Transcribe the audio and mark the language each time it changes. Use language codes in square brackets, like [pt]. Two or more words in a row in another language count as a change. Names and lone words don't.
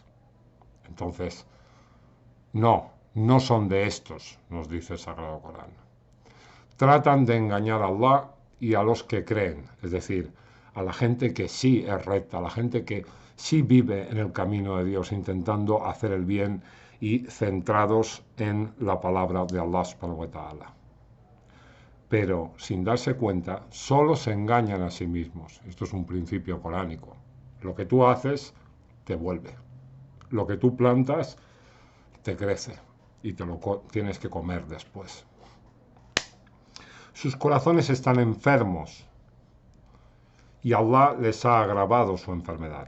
[es] Entonces, no son de estos, nos dice el Sagrado Corán. Tratan de engañar a Allah y a los que creen, es decir, a la gente que sí es recta, a la gente que sí vive en el camino de Dios, intentando hacer el bien y centrados en la palabra de Allah [ar] سبحانه وتعالى. [es] Pero sin darse cuenta, solo se engañan a sí mismos. Esto es un principio coránico. Lo que tú haces, te vuelve. Lo que tú plantas, te crece y te lo tienes que comer después. Sus corazones están enfermos y Allah les ha agravado su enfermedad.